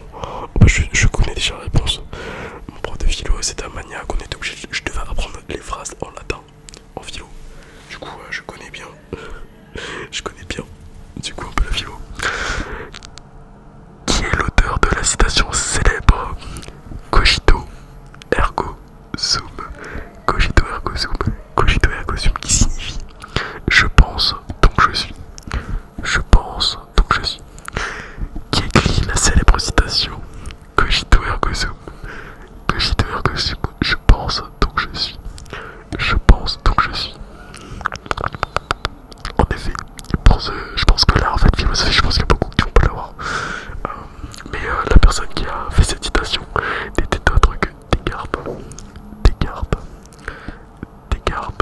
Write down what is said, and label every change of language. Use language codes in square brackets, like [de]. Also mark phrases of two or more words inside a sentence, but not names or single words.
[fr] Je connais déjà la réponse. Mon prof de philo c'était un maniaque, on était obligé, je devais apprendre les phrases en latin, en philo. Du coup je connais bien. Je connais bien du coup un peu la philo. Qui est l'auteur de la citation célèbre [la] Cogito ergo sum? Cogito ergo sum. Cogito ergo sum [fr] qui signifie je pense donc je suis. Je pense donc je suis. Qui écrit la célèbre citation [la] Cogito ergo sum. Cogito ergo sum. [fr] Je pense donc je suis. Je pense donc je suis. En effet, je pense que là en fait philosophie, je pense qu'il y a beaucoup qui vont pas l'avoir. Mais la personne qui a fait cette citation n'était autre que Descartes. Descartes. Descartes.